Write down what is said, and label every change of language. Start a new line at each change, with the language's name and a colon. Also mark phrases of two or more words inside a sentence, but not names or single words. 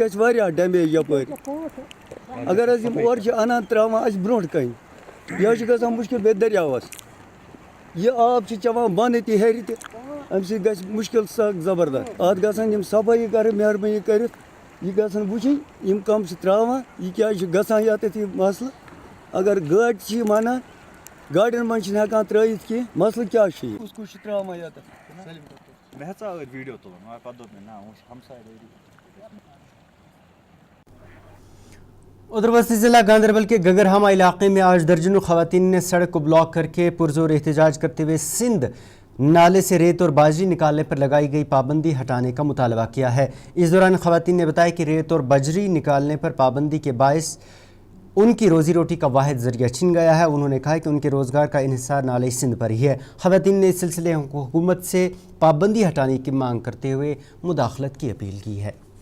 Kashmiri: گژھِ واریاہ ڈیمیج یَپٲرۍ اگر حظ یِم اورٕ چھِ اَنان ترٛاوان اَسہِ برونٛٹھ کَنہِ یہِ حظ چھِ گژھان مُشکِل بیٚیہِ دٔریاوَس یہِ آب چھِ چٮ۪وان بۄنہٕ تہِ ہیٚرِ تہِ اَمہِ سۭتۍ گژھِ مُشکِل سخ زبردست اَتھ گژھن یِم صفٲیی کَرٕنۍ مہربٲنی کٔرِتھ یہِ گژھن وٕچھِنۍ یِم کَم چھِ ترٛاوان یہِ کیٛازِ چھِ گژھان ییٚتٮ۪تھ یہِ مَسلہٕ اگر گٲڑۍ چھِ یِم اَنان گاڑٮ۪ن منٛز چھِنہٕ ہٮ۪کان ترٛٲیِتھ کینٛہہ مَسلہٕ کیٛاہ چھُ یہِ کُس چھُ ترٛاوان ییٚتٮ۪تھ مےٚ ہسا ٲدۍ ویٖڈیو تُلُن مگر پَتہٕ دوٚپ مےٚ نہ وۄنۍ چھِ ہمساے
Urdu: ادھر وسطی ضلع گاندربل کے گگرہامہ علاقے میں آج درجنوں خواتین نے سڑک کو بلاک کر کے پرزور احتجاج کرتے ہوئے سندھ نالے سے ریت اور باجری نکالنے پر لگائی گئی پابندی ہٹانے کا مطالبہ کیا ہے. اس دوران خواتین نے بتایا کہ ریت اور بجری نکالنے پر پابندی کے باعث ان کی روزی روٹی کا واحد ذریعہ چھن گیا ہے. انہوں نے کہا کہ ان کے روزگار کا انحصار نالے سندھ پر ہی ہے. خواتین نے اس سلسلے حکومت سے پابندی ہٹانے کی مانگ کرتے ہوئے مداخلت کی اپیل کی ہے.